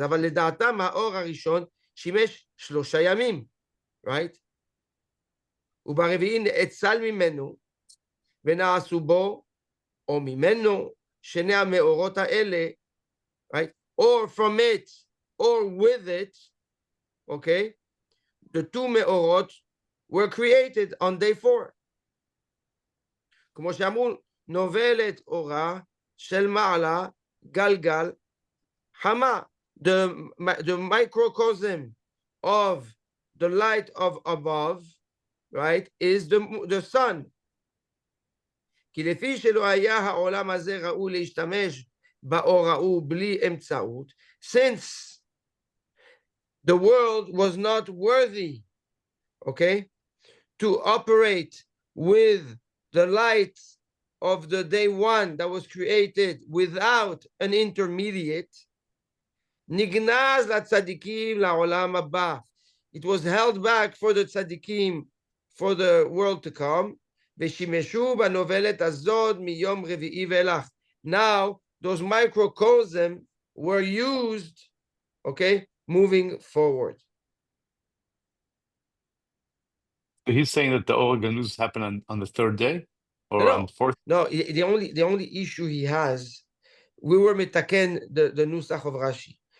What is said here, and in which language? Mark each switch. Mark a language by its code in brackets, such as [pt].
[he] אבל לדעתם האור הראשון שימש 3 ימים, right? וברביעי נאצל ממנו ונעשו בו או ממנו שני המאורות האלה, right? [en] Or from it or with it, okay? The 2 meorot were created on day 4. [he] כמו שאמרו, נובלת אורה של מעלה גלגל חמה. [en] The microcosm of the light of above, right, is the sun. [he] כי לפי שלא היה העולם הזה ראוי להשתמש באור ההוא בלי אמצעות, [en] since the world was not worthy, okay, to operate with the light of the day one that was created without an intermediate, [he] נגנז לצדיקים לעולם הבא. [en] It was held back for the tzadikim for the world to come. [he] ושימשו בנובלת הזאת מיום רביעי ואילך. [en] Now, those microcosm were used, okay, moving forward. So he's saying that the Oreganus happened on the third day or No, on the fourth. No, the only issue he has, we were mitaken the nusach of Rashi.